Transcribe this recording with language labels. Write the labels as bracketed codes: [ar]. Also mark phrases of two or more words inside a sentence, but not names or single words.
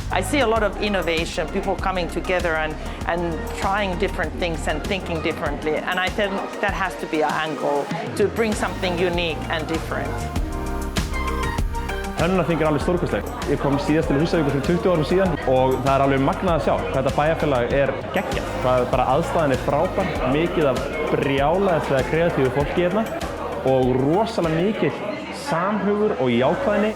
[en] see a lot of innovation, people coming together and trying different things and thinking differently. And I think that has to be our angle, to bring something unique and different. [is] Hönnunarþing alveg stórkostlegt. Ég kom síðast til Húsavíkur fyrir 20 árum síðan og það alveg magnað að sjá hvað þetta bæjarfélag geggjað. Hvað bara aðstæðan frábær, mikið af brjálæðislega kreatífu fólki hérna og rosalega mikið samhugur og jákvæðni.